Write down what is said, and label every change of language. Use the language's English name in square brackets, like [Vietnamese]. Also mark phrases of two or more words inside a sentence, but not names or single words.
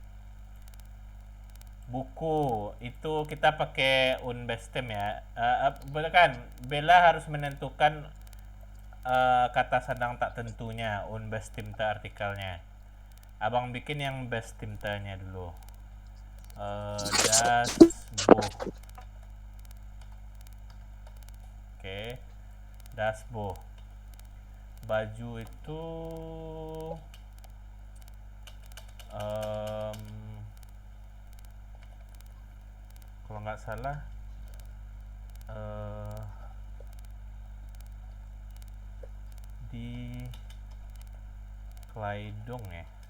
[Indonesian] Buku itu kita pakai unbestem ya. Kan Bella harus menentukan kata sandang tak tentunya, unbestimte artikelnya. Abang bikin yang bestimtenya dulu. [German] Das Buch. Oke. Das Buch. [Indonesian] Baju itu kalau nggak salah di Kleidung ya.